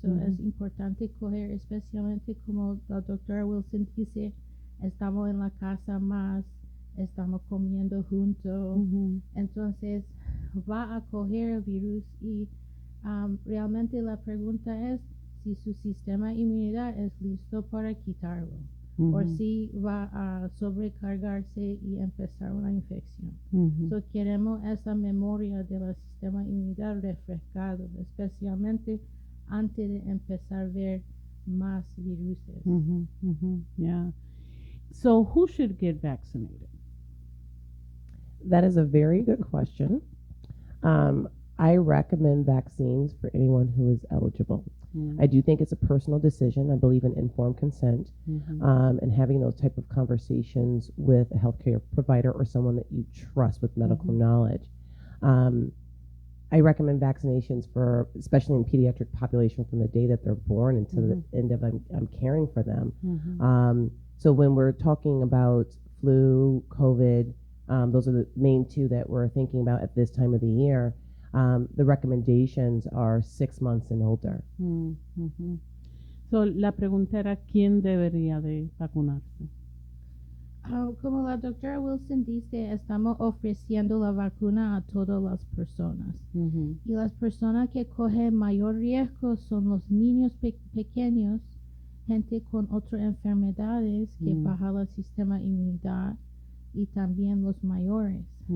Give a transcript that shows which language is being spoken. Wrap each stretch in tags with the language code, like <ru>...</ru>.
<es>So es importante coger, especialmente como la doctora Wilson dice, estamos en la casa más, estamos comiendo juntos, entonces va a coger el virus y realmente la pregunta es si su sistema de inmunidad es listo para quitarlo. O si va a sobrecargarse y empezar una infección. So queremos esa memoria del sistema de inmunidad refrescado, especialmente antes de empezar a ver más viruses.</es> <en>Yeah. So who should get vaccinated? That is a very good question. I recommend vaccines for anyone who is eligible. I do think it's a personal decision. I believe in informed consent and having those type of conversations with a healthcare provider or someone that you trust with medical knowledge. I recommend vaccinations for, especially in pediatric population, from the day that they're born until the end of I'm caring for them. So when we're talking about flu, COVID, those are the main two that we're thinking about at this time of the year. The recommendations are 6 months and older.</en> <es>So, la pregunta era, ¿quién debería de vacunarse? Como la doctora Wilson dice, estamos ofreciendo la vacuna a todas las personas. Y las personas que cogen mayor riesgo son los niños pequeños, gente con otras enfermedades que baja el sistema de inmunidad, y también los mayores.</es>